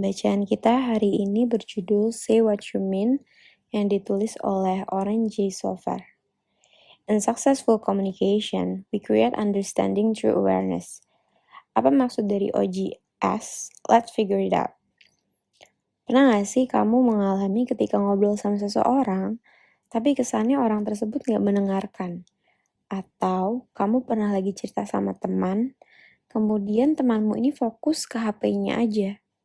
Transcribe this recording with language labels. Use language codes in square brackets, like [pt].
[id] Bacaan kita hari ini berjudul Say What You Mean yang ditulis oleh Oren J. Sofer. [en] In successful communication, we create understanding through awareness. [id] Apa maksud dari OGS? [en] Let's figure it out. [id] Pernah gak sih kamu mengalami ketika ngobrol sama seseorang, tapi kesannya orang tersebut gak mendengarkan? Atau kamu pernah lagi cerita sama teman, kemudian temanmu ini fokus ke HP-nya aja?